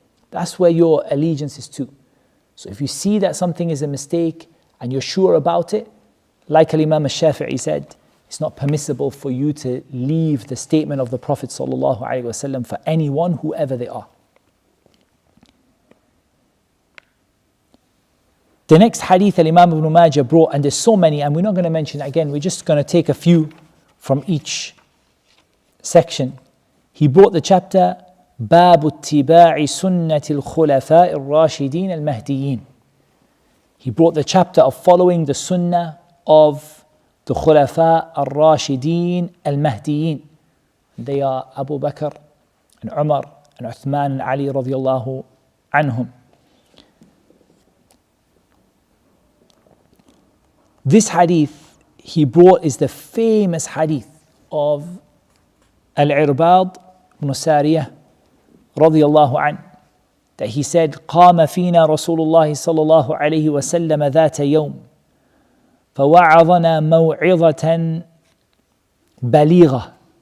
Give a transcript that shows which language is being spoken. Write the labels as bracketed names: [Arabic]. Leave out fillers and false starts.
[English] That's where your allegiance is to. So if you see that something is a mistake and you're sure about it, like Imam al-Shafi'i said, it's not permissible for you to leave the statement of the Prophet sallallahu alaihi wasallam for anyone, whoever they are. The next hadith Imam Ibn Majah brought, and there's so many, and we're not going to mention it again, we're just going to take a few from each section. He brought the chapter [Arabic] باب اتباع سنة الخلفاء الراشدين المهديين. [English] He brought the chapter of following the sunnah of the Khulafa al-Rashideen al-Mahdiyin. They are Abu Bakr and Umar and Uthman and Ali radiyallahu anhum. This hadith he brought is the famous hadith of Al-Irbad ibn Sariyah radiyallahu anhu, that he said, [Arabic] قام فينا رسول الله صلى الله عليه وسلم ذات يوم فوعظنا موعظة بليغة